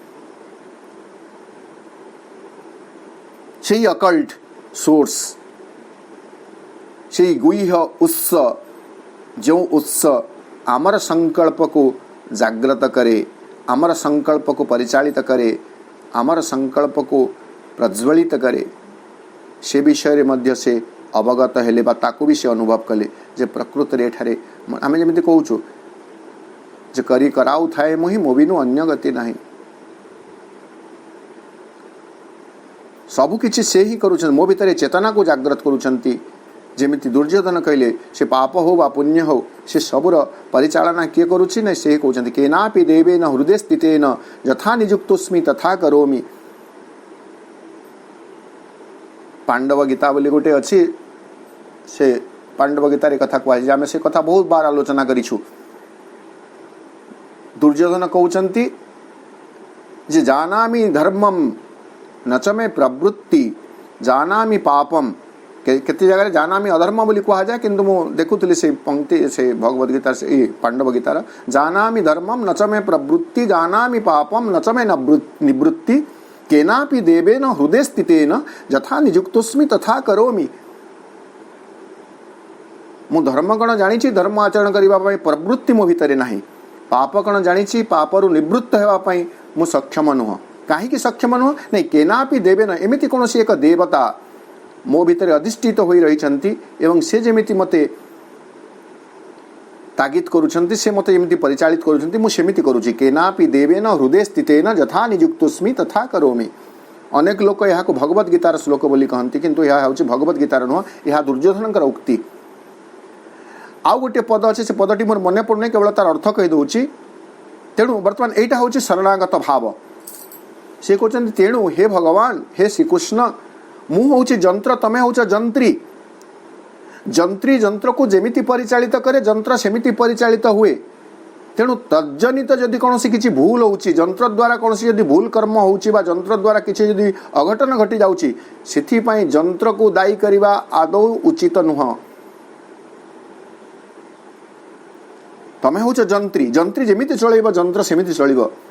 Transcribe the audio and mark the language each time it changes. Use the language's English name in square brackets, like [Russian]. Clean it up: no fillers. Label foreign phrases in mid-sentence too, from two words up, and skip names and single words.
[Odia] से [English] occult source [Odia] से ଗୁହ୍ୟ ଉତ୍ସ ଯୋ ଉତ୍ସ ଆମର ସଂକଳ୍ପ କୁ ଜାଗ୍ରତ କରେ ଆମର ସଂକଳ୍ପ କୁ ପରିଚାଳିତ କରେ ଆମର ସଂକଳ୍ପ କୁ ପ୍ରଜ୍ୱଳିତ କରେ ସେ ବିଷୟ ରେ ମଧ୍ୟ ସେ ଅବଗତ ହେଲେ ବା ତାଙ୍କୁ ଭି ସେ ଅନୁଭବ କଲେ ଯେ ପ୍ରକୃତ ରେ ଠାରେ ଆମେ ଯେମିତି କହୁଛୁ ଯେ କରି କରାଉ ଥାଏ ମୋହି ମୋ ବିନୁ ଅନ୍ୟ ଗତି ନାହିଁ ସବୁ କିଛି ସେ ହିଁ କରୁଛନ୍ତି ମୋ ଭିତରେ ଚେତନା କୁ ଜାଗ୍ରତ କରୁଛନ୍ତି ଯେମିତି ଦୁର୍ଯ୍ୟୋଧନ କହିଲେ ସେ ପାପ ହେଉ ବା ପୁଣ୍ୟ ହେଉ ସେ ସବୁର ପରିଚାଳନା କିଏ କରୁଛି ନା ସେ କହୁଛନ୍ତି [Sanskrit] केनापि देवेन हृदय स्थितेन यथा नियुक्तोस्मि तथा करोमि [Odia] ପାଣ୍ଡବ ଗୀତା ବୋଲି ଗୋଟେ ଅଛି ସେ ପାଣ୍ଡବ ଗୀତାର କଥା କହେ ଆମେ ସେ କଥା ବହୁତ ବାର ଆଲୋଚନା କରିଛୁ ଦୁର୍ଯ୍ୟୋଧନ କହୁଛନ୍ତି ଯେ [Sanskrit] जानामि धर्मम न च मे प्रवृत्ति जानामि पापम [Odia] କେତେ ଜାଗା [Sanskrit] जानामि अधर्म [Odia] ବୋଲି କୁହା ଯାଏ କିନ୍ତୁ ମୁଁ ଦେଖୁଥିଲି ସେ ପଂକ୍ତି ସେ ଭଗବଦ ଗୀତା ସେ ପାଣ୍ଡବ ଗୀତାର [Sanskrit] जानामि धर्मम न च मे प्रवृत्ति जानामि पापम न च मे निवृत्ति केनापि देवेन हृदय स्थितेन यथा नियुक्तोस्मि तथा करोमि [Odia] ମୁଁ ଧର୍ମ କଣ ଜାଣିଛି ଧର୍ମ ଆଚରଣ କରିବା ପାଇଁ ପ୍ରବୃତ୍ତି ମୋ ଭିତରେ ନାହିଁ ପାପ କଣ ଜାଣିଛି ପାପରୁ ନିବୃତ୍ତ ହେବା ପାଇଁ ମୁଁ ସକ୍ଷମ ନୁହେଁ କାହିଁକି ସକ୍ଷମ ନୁହେଁ ନା [Sanskrit] केनापि देवेन [Odia] ଏମିତି କୋଉସି ଏକ ଦେବତା ମୋ ଭିତର ଅଧିଷ୍ଠିତ ହୋଇ ରହିଛନ୍ତି ଏବଂ ସେ ଯେମିତି ମତେ ତାଗିଦ କରୁଛନ୍ତି ସେ ମତେ ଏମିତି ପରିଚାଳିତ କରୁଛନ୍ତି ମୁଁ ସେମିତି କରୁଛି [Sanskrit] केनापि देवेन हृदय स्थितेन यथा नियुक्तोस्मि तथा करोमि [Odia] ଅନେକ ଲୋକ ଏହାକୁ ଭଗବଦ ଗୀତାର ଶ୍ଳୋକ ବୋଲି କହନ୍ତି କିନ୍ତୁ ଏହା ହେଉଛି ଭଗବଦ ଗୀତାର ନୁହେଁ ଏହା ଦୁର୍ଯ୍ୟୋଧନଙ୍କର ଉକ୍ତି ଆଉ ଗୋଟେ ପଦ ଅଛି ସେ ପଦଟି ମୋର ମନେ ପଡ଼ୁନି କେବଳ ତାର ଅର୍ଥ କହି ଦେଉଛି ତେଣୁ ବର୍ତ୍ତମାନ ଏଇଟା ହେଉଛି ଶରଣାଗତ ଭାବ ସେ କହୁଛନ୍ତି ତେଣୁ ହେ ଭଗବାନ ହେ ଶ୍ରୀକୃଷ୍ଣ ମୁଁ ହେଉଛି ଯନ୍ତ୍ର ତମେ ହେଉଛ ଯନ୍ତ୍ରୀ ଯନ୍ତ୍ରୀ ଯନ୍ତ୍ର କୁ ଯେମିତି ପରିଚାଳିତ କରେ ଯନ୍ତ୍ର ସେମିତି ପରିଚାଳିତ ହୁଏ ତେଣୁ ତଜ୍ଜନିତ ଯଦି କୋଉସି କିଛି ଭୁଲ ହେଉଛି ଯନ୍ତ୍ର ଦ୍ୱାରା କୋଉସି ଯଦି ଭୁଲ କର୍ମ ହେଉଛି ବା ଯନ୍ତ୍ର ଦ୍ୱାରା କିଛି ଯଦି ଅଘଟଣ ଘଟି ଯାଉଛି ସେଥି ପାଇଁ ଯନ୍ତ୍ର କୁ ଦାୟୀ କରିବା ଆଦୌ ଉଚିତ ନୁହେଁ ତମେ ହେଉଛ ଯନ୍ତ୍ରୀ ଯନ୍ତ୍ରୀ ଯେମିତି ଚଳେଇବ ଯନ୍ତ୍ର ସେମିତି ଚଳିବ